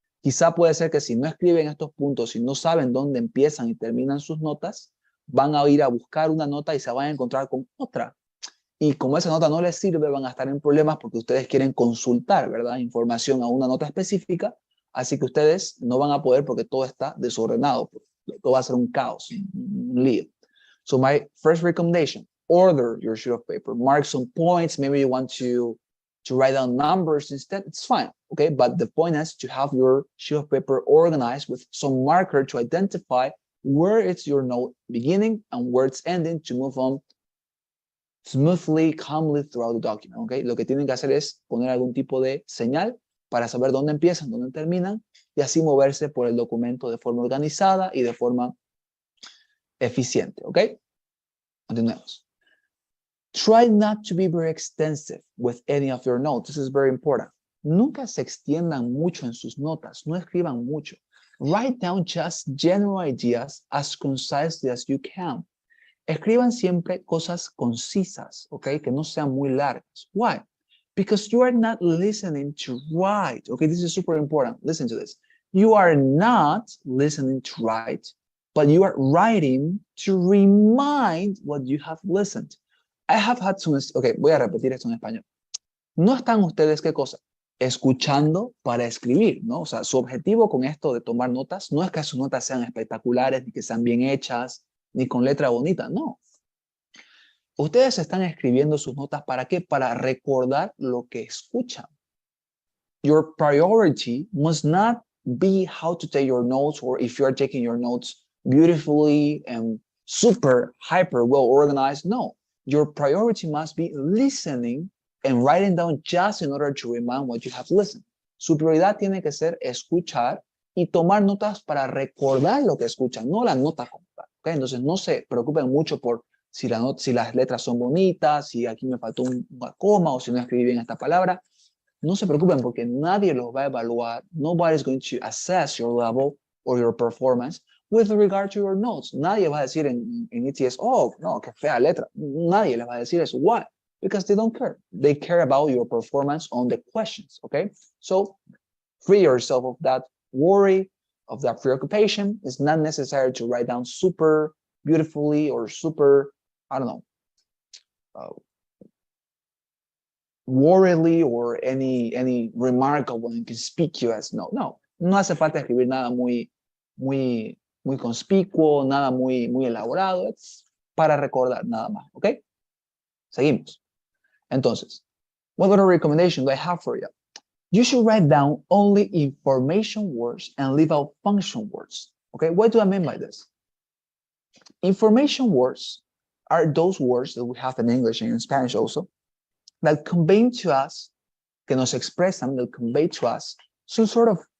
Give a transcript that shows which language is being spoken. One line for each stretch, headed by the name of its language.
Spanish: Quizá puede ser que si no escriben estos puntos, si no saben dónde empiezan y terminan sus notas, van a ir a buscar una nota y se van a encontrar con otra. Y como esa nota no les sirve, van a estar en problemas porque ustedes quieren consultar, ¿verdad? Información a una nota específica, así que ustedes no van a poder porque todo está desordenado. Todo va a ser un caos, un lío.
English: So my first recommendation, order your sheet of paper. Mark some points. Maybe you want to write down numbers instead. It's fine, okay? But the point is to have your sheet of paper organized with some marker to identify where it's your note beginning and where it's ending to move on smoothly, calmly throughout the document, okay?
Spanish: Lo que tienen que hacer es poner algún tipo de señal para saber dónde empiezan, dónde terminan y así moverse por el documento de forma organizada y de forma eficiente, okay? Continuemos.
English: Try not to be very extensive with any of your notes. This is very important.
Spanish: Nunca se extiendan mucho en sus notas. No escriban mucho.
English: Write down just general ideas as concisely as you can.
Spanish: Escriban siempre cosas concisas, okay? Que no sean muy largas.
English: Why? Because you are not listening to write. Okay, this is super important. Listen to this. You are not listening to write, but you are writing to remind what you have listened. I have had some...
Spanish: Okay, voy a repetir esto en español. No están ustedes, ¿qué cosa? Escuchando para escribir, ¿no? O sea, su objetivo con esto de tomar notas no es que sus notas sean espectaculares, ni que sean bien hechas, ni con letra bonita, no. Ustedes están escribiendo sus notas ¿para qué? Para recordar lo que escuchan.
English: Your priority must not be how to take your notes or if you're taking your notes beautifully and super, hyper well organized. No, your priority must be listening and writing down just in order to remind what you have listened.
Spanish: Su prioridad tiene que ser escuchar y tomar notas para recordar lo que escuchan, no la nota como tal. ¿Okay? Entonces no se preocupen mucho por si las letras son bonitas, si aquí me faltó una coma o si no escribí bien esta palabra. No se preocupen porque nadie los va a evaluar.
English: Nobody's going to assess your level or your performance with regard to your notes.
Spanish: Nadie va a decir en ETS, oh, no, qué fea letra. Nadie les va a decir eso.
English: Why? Because they don't care. They care about your performance on the questions, okay? So free yourself of that worry, of that preoccupation. It's not necessary to write down super beautifully or super, I don't know, worriedly or any remarkable and conspicuous.
Spanish: No hace falta escribir nada muy conspicuo, nada muy elaborado. Es para recordar nada más, ¿ok? Seguimos.
English: Entonces, what other recommendation do I have for you? You should write down only information words and leave out function words. Okay, what do I mean by this? Information words are those words that we have in English and in Spanish also that convey to us,
Spanish: que nos expresan,
English: that convey to us some sort of